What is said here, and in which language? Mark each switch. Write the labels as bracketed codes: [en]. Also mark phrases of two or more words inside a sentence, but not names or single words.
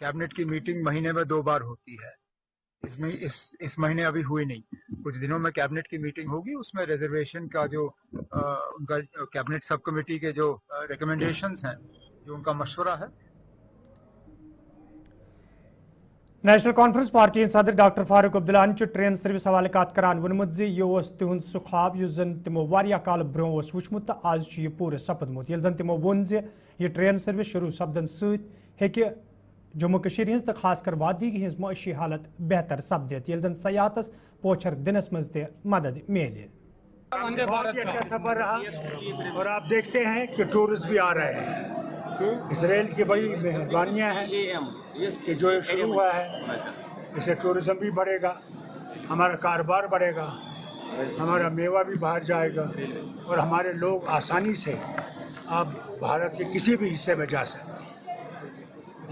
[hi] कैबिनेट की मीटिंग महीने में 2 बार होती है, इस महीने अभी हुई नहीं, कुछ दिनों में कैबिनेट की मीटिंग होगी, उसमें रिजर्वेशन का जो उनका [en] cabinet sub committee [hi] के जो रिकमेंडेशंस हैं, जो उनका मशवरा है। [ks] नेशनल कॉन्फ्रेंस पार्टी सदर डॉक्टर फारूक अब्दुल्ला [en] train service [ks] हवाले कत करान वोनमुत यह तिहुंद सह ख्वाब यह जन तमो काल ब्रो वुचमुत तो आज यह पूरे सपदमुत ये जन तमो वोन यह [en] train service [ks] शुरू सपदन सत्य जम्मू कश्मीर हिंस तो खासकर वादी हिंस मशी हालत बेहतर सपदित ये जन सयाहतस पोछर दिनस मज ते मदद मिले। [hi] बहुत ही अच्छा सफर रहा और आप देखते हैं कि टूरिस्ट भी आ रहे हैं। इसराइल की बड़ी मेहरबानियाँ हैं कि जो शुरू हुआ है, इससे टूरिज्म भी बढ़ेगा, हमारा कारोबार बढ़ेगा, हमारा मेवा भी बाहर जाएगा और हमारे लोग आसानी से अब भारत के किसी भी हिस्से में जा सकते हैं।